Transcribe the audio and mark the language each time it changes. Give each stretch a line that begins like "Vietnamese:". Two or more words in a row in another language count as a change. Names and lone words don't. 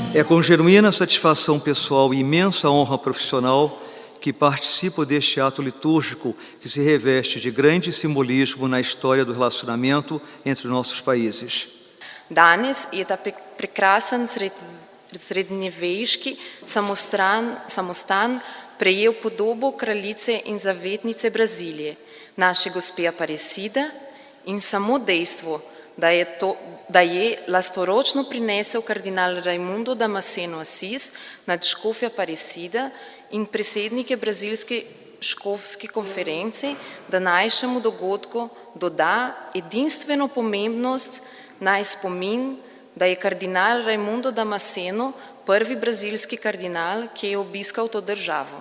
Portuguese: com genuína satisfação pessoal e imensa honra profissional que participo deste ato litúrgico que se reveste de grande simbolismo na história do relacionamento entre nossos países.
Slovenian: Danes je ta prekrasen srednjeveški samostan prejel podobo kraljice in zavetnice Brazilije, naše gospe Aparecida, in samo dejstvo, da je lastoročno prinesel kardinal Raimundo Damasceno Assis, nadškof Aparecida in predsednike brazilske škofske konference, današnjemu dogodku doda edinstveno pomembnost naj spomin, da je kardinal Raimundo Damasceno prvi brazilski kardinal, ki je obiskal to državo.